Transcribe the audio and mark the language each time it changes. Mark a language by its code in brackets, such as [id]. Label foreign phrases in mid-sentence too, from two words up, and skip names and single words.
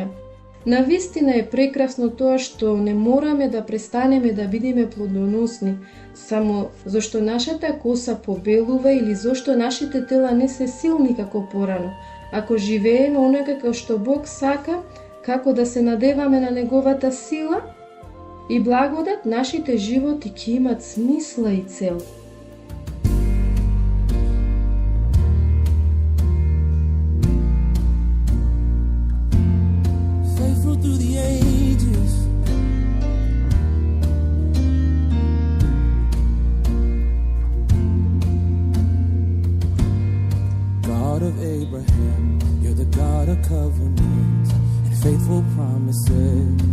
[mk] Навистина е прекрасно тоа што не мораме да престанеме да бидеме плодоносни, само зашто нашата коса побелува или зашто нашите тела не се силни како порано. Ако живееме онака како што Бог сака, како да се надеваме на Неговата сила и благодат, нашите животи ќе имат смисла и цел. [en] Through the ages, God of Abraham, you're the God of covenant and faithful promises.